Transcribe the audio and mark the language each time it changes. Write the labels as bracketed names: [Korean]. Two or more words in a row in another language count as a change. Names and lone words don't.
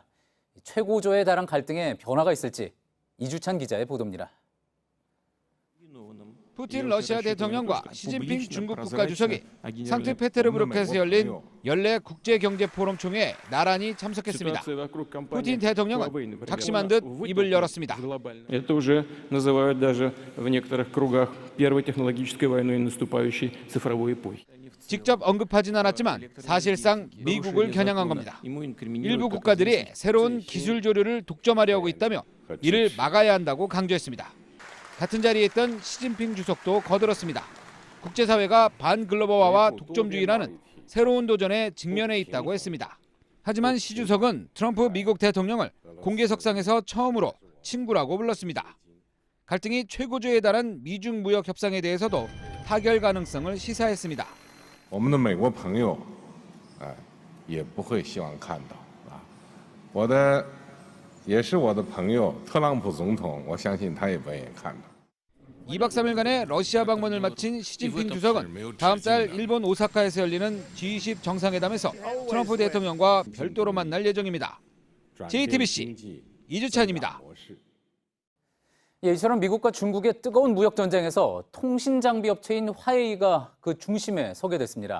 [Korean] 최고조에 달한 갈등에 변화가 있을지 이주찬 기자의 보도입니다. 푸틴 러시아 대통령과 시진핑 중국 국가주석이 상트페테르부르크에서 열린 연례 국제경제포럼 총회에 나란히 참석했습니다. 푸틴 대통령은 작심한 듯 입을 열었습니다. [Russian] Это уже называют даже в некоторых кругах первой технологической войной наступающей цифровой эпохи. [Korean] 직접 언급하진 않았지만 사실상 미국을 겨냥한 겁니다. 일부 국가들이 새로운 기술 조류를 독점하려고 있다며 이를 막아야 한다고 강조했습니다. 같은 자리에 있던 시진핑 주석도 거들었습니다. 국제사회가 반글로벌화와 독점주의라는 새로운 도전에 직면해 있다고 했습니다. 하지만 시 주석은 트럼프 미국 대통령을 공개석상에서 처음으로 친구라고 불렀습니다. 갈등이 최고조에 달한 미중 무역 협상에 대해서도 타결 가능성을 시사했습니다. [Chinese] 我们的美国朋友也不会希望看到我的也是我的朋友特朗普总统我相信他也不愿意看到 [Korean] 2박 3일간의 러시아 방문을 마친 시진핑 주석은 다음 달 일본 오사카에서 열리는 G20 정상회담에서 트럼프 대통령과 별도로 만날 예정입니다. JTBC 이주찬입니다. 예, 이처럼 미국과 중국의 뜨거운 무역 전쟁에서 통신 장비 업체인 화웨이가 그 중심에 서게 됐습니다.